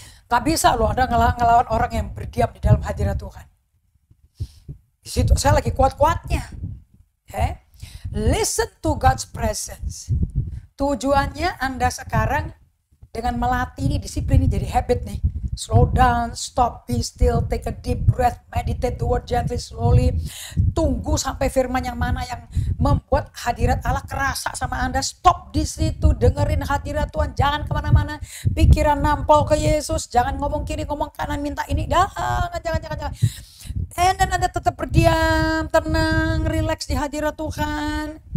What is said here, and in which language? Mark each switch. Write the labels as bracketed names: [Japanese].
[Indonesian] Gak bisa loh Anda ngelawan orang yang berdiam di dalam hadirat Tuhan. Di situ saya lagi kuat-kuatnya. [English] Okay? Listen to God's presence. [Indonesian] Tujuannya Anda sekarang dengan melatih ini, disiplin ini jadi habit nih. [English] Slow down, stop, be still, take a deep breath, meditate the word gently, slowly. [Indonesian] Tunggu sampai firman yang mana yang membuat hadirat Allah kerasa sama Anda. Stop di situ, dengerin hadirat Tuhan, jangan kemana-mana. Pikiran nampol ke Yesus, jangan ngomong kiri, ngomong kanan, minta ini. Jangan. Dan Anda tetap berdiam, tenang, relax di hadirat Tuhan.